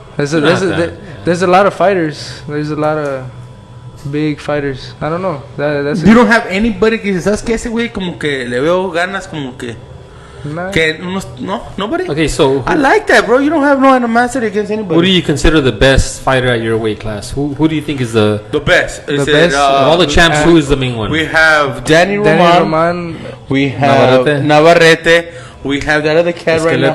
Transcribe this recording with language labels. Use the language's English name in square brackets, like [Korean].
[English] There's a lot of fighters. There's a lot of big fighters. I don't know. That's You don't have anybody [Spanish] que dices, ¿sabes qué? Ese güey como que le veo ganas como que... [English] nah. [Spanish] que no, [English] nobody? Okay, so I like that, bro. You don't have no animosity against anybody. who do you consider the best fighter at your weight class? Who do you think is the best? The best? of all the champs? Who is the main one? We have Danny Danny Roman. Roman. We have Navarrete. We have that other cat right now.